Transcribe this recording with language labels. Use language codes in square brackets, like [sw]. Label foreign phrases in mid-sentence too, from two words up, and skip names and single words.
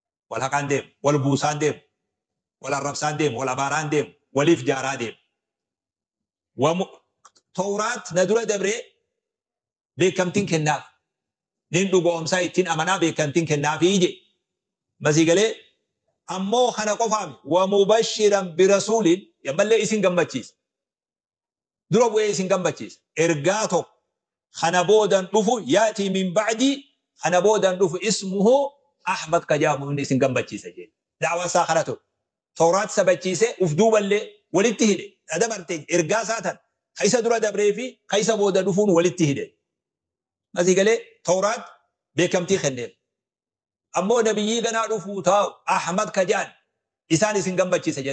[om] Wal haqaan deemu. Wal buusaan deemu. Wal arrabsaan deemu. Wal abaaraan deemu. Waliif jaaraa deemu. Wamu-, Tooraat na dura dabree beekamtiin kennaaf. Nin dhugoomsaa ittiin amanaa beekamtiin kennaafii je. Masii galee? Ammoo kana qofaami. [ar] ومبشرا برسول. [om] Yammallee isin gammachiisa. Dura bu'ee isin gammachiisa. Ergaa tokko kana boodan dhufu, [ar] يأتي من بعدي. [om] Kana boodan dhufu, [ar] اسمه أحمد [om] ka jedhamu inni isin gammachiisa jee. Daawwan isaa kana ture. Tooraat sabachiisee uf duuballee walitti hidhe. Dhadha bartee ergaa isaa tan ka isa dura dabree fi ka isa booda dhufuun walitti hidhe. Masii galee? Tooraat beekamtii kenneef. Ammoo nabiyyii ganaa dhufuu taa'u Ahmad ka jedhan isaan isin gammachiisa jee.